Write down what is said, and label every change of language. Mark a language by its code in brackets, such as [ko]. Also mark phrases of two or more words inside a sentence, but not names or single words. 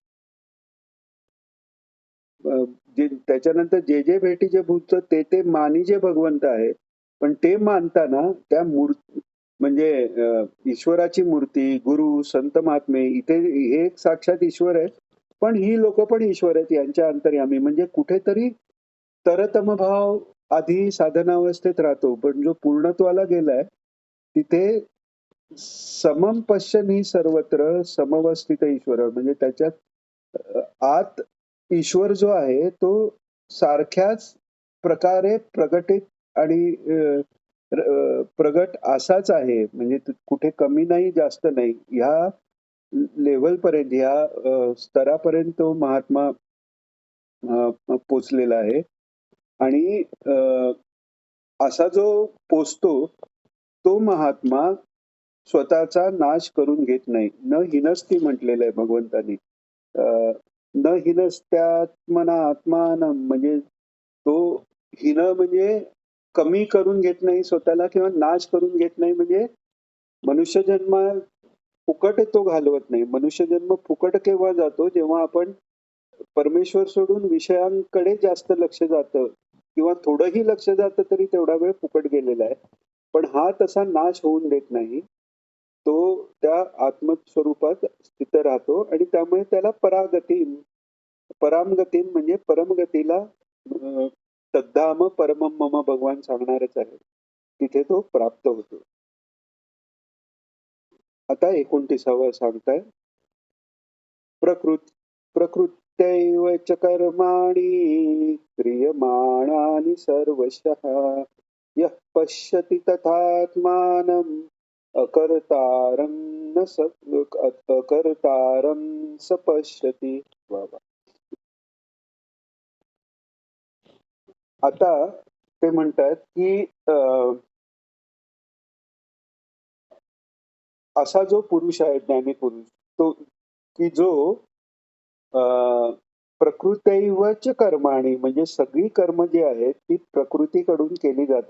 [mr] त्याच्यानंतर जे जे भेटीचे भूत ते मानी जे भगवंत आहे, पण ते मानताना त्या म्हणजे ईश्वराची मूर्ती, गुरु, संत महात्मे इथे हे एक साक्षात ईश्वर आहे. पण ही लोक पण ईश्वर आहेत यांच्या अंतर्यामी. म्हणजे कुठेतरी तरतम भाव आधी साधनावस्थेत राहतो, पण जो पूर्णत्वाला गेलाय तिथे [sa] समम पश्यन् सर्वत्र समवस्थित [mr] ईश्वर म्हणजे त्याच्यात आत ईश्वर जो आहे तो सारख्याच प्रकारे प्रगटित आणि प्रगट असाच आहे. म्हणजे कुठे कमी नाही जास्त नाही. ह्या लेवल पर्यंत ह्या स्तरापर्यंत तो महात्मा पोचलेला आहे. आणि असा जो पोचतो तो महात्मा स्वतःचा नाश करून घेत नाही. [sa] न हिनस्ती [mr] म्हटलेलं आहे भगवंतानी. [sa] न हिनस्त्यात्मना आत्मानं [mr] म्हणजे तो हिन म्हणजे कमी करून घेत नाही स्वतःला किंवा नाश करून घेत नाही. म्हणजे मनुष्य जन्म फुकट तो घालवत नाही. मनुष्य जन्म फुकट केव्हा जातो, जेव्हा आपण परमेश्वर सोडून विषयांकडे जास्त लक्ष जातं किंवा थोडंही लक्ष जातं तरी तेवढा वेळ फुकट गेलेला आहे. पण हा तसा नाश होऊन देत नाही. तो त्या आत्मस्वरूपात स्थित राहतो आणि त्यामुळे त्याला परामगती म्हणजे परमगतीला [sa] तद्धाम परमम मम [mr] भगवान सांगणारच आहे. तिथे तो प्राप्त होतो. आता 29वा सांगताय, [sa] प्रकृत्यैव च कर्माणि क्रियमाणानि सर्वशः यः पश्यति तथात्मानम् अकर्तारं न स अकर्तारं स पश्यति. [mr] वा वा. आता ते म्हणतात की असा जो पुरुष आहे ज्ञानी पुरुष तो की जो अ, [sa] प्रकृतैवच कर्माणि [mr] म्हणजे सगळी कर्म जी आहेत ती प्रकृतीकडून केली जातात.